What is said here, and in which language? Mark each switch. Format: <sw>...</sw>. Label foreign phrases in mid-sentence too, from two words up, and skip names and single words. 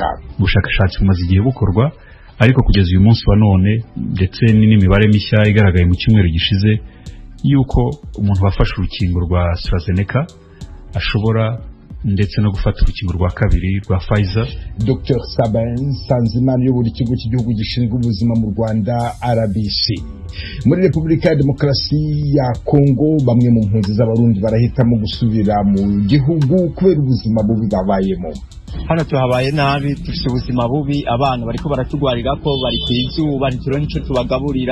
<rw>Ubushakashatsi bumaze igihe bukorwa ariko kugeza uyu munsi wa none ndetse n'imibare mishya igaragaye mu cyumweru gishize yuko umuntu wafashe urukingo rwa AstraZeneca ashobora ndetse no gufata urukingo rwa kabiri rwa Pfizer. Dr Sabin Sanzimana uyobora ikigo cy'igihugu gishinzwe ubuzima mu Rwanda RBC. Muri Repubulika ya Demokarasi ya Kongo bamwe mu mpunzi z'abarundi barahitamo gusubira mu gihugu kubera ubuzima bubi babayemo.</rw> <rn>Hano tuhabaye nabi, dufite ubuzima bubi, abana bariko baratugwarira ko bari kwizuba ntituro nico tubagaburira.</rn>